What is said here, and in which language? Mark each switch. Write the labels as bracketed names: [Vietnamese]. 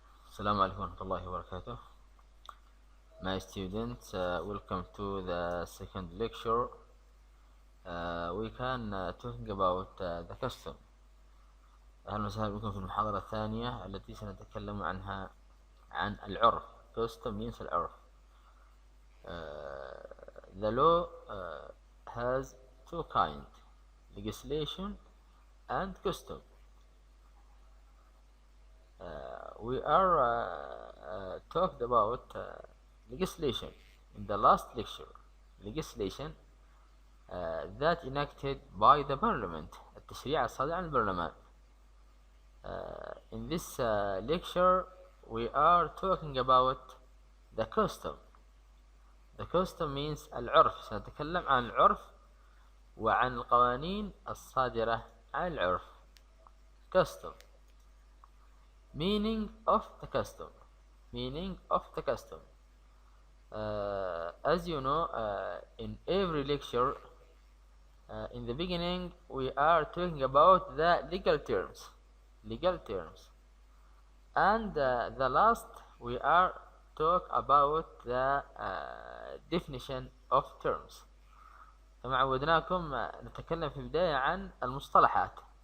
[Arabic] السلام عليكم ورحمة الله وبركاته. [English] My students, welcome to the second lecture. We can talking about the custom. [Arabic] أهلا وسهلا بكم في المحاضرة الثانية التي سنتكلم عنها عن العرف. [English] Custom means العرف. The law has two kinds, legislation and custom. We are talked about legislation in the last lecture. Legislation that enacted by the parliament, [Arabic] التشريع الصادر عن البرلمان. [English] In this lecture we are talking about the custom. The custom means العرف. [Arabic] سنتكلم عن العرف وعن القوانين الصادرة عن العرف. [English] Custom. Meaning of the custom. Meaning of the custom. As you know, in every lecture, in the beginning we are talking about the legal terms. Legal terms. And the last we are talk about the definition of terms. [Arabic] كما عودناكم نتكلم في البداية عن المصطلحات.